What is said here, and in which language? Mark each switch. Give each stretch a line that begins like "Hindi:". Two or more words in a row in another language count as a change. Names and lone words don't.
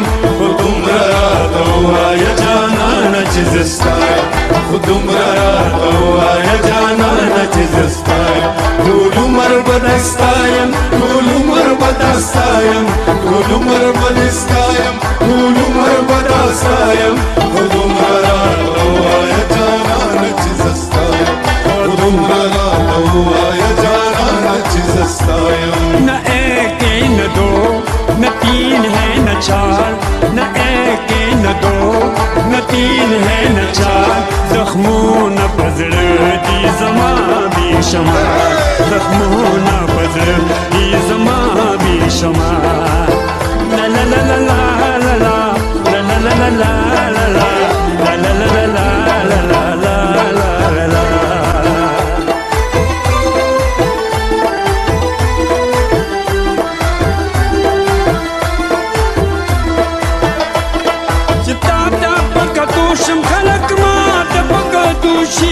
Pashto: خو دومره راته ووایه جانانه چې زه ستایم خو دومره راته ووایه جانانه چې زه ستایم ټول عمر به دې ستایم ټول عمر به دا ستایم ټول عمر به دې ستایم ټول عمر به دا ستایم خو دومره راته ووایه جانانه چې زه ستایم خو دومره راته ووایه جانانه چې زه ستایم
Urdu: نہ ایک نہ دو نہ تین ہے نہ چار نہ ایک نہ دو نہ تین ہے نہ چار
Pashto: زخمون پزړه دي زما بي شمار زخمون پزړه دي زما بي شمار لا لا لا لا لا لا لا لا لا لا لا لا لا لا لا لا لا لا شم خلق ما ته پکتو شي